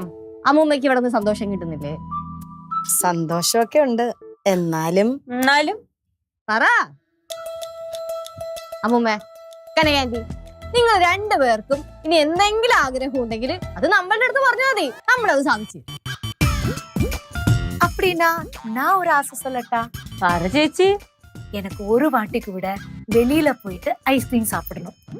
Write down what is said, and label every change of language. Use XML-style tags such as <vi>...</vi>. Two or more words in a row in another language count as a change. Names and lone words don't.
<ml>അമ്മൂമ്മയ്ക്ക് ഇവിടെ നിന്ന് സന്തോഷം കിട്ടുന്നില്ലേ? സന്തോഷമൊക്കെ ഉണ്ട്, എന്നാലും പറ അമ്മൂമ്മ. കനകാന്റി, നിങ്ങൾ 2 പേർക്കും ഇനി എന്തെങ്കിലും ആഗ്രഹം ഉണ്ടെങ്കിൽ അത് നമ്മളുടെ അടുത്ത് പറഞ്ഞാൽ മതി, നമ്മളത് സാധിച്ചു.</ml> <ta>அப்படின்னா நான் ஒரு ஆசை சொல்லட்டா?</ta> <ml>പറ ചേച്ചി.</ml> <ta>எனக்கு ஒரு வாட்டிக்கு விட வெளியில போயிட்டு ஐஸ்கிரீம் சாப்பிடணும்.</ta>